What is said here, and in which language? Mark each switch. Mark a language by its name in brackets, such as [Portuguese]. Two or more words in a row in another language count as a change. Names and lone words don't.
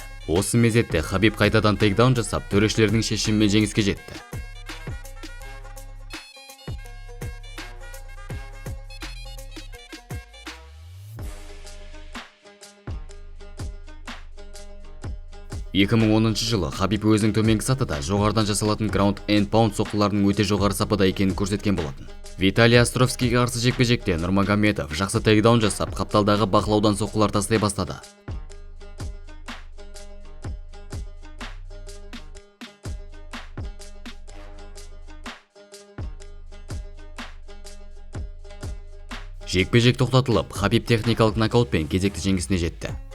[Kazakh] Осы мезетте Хабиб қайтадан тейкдаун жасап, төрешілердің шешімімен жеңіске жетті. жылы Хабиб өзінің төменгі сатыда жоғардан жасалатын [English] ground and pound [Kazakh] соққыларының өте жоғары сапада екенін көрсеткен болатын. Виталий Островскийге қарсы жекпе-жекте Нурмагомедов жақсы тейкдаун жасап, қапталдағы бақылаудан соққылар тастай бастады. Жекпе-жек тоқтатылып, Хабиб техникалық нокаутпен кезекті жеңісіне жетті.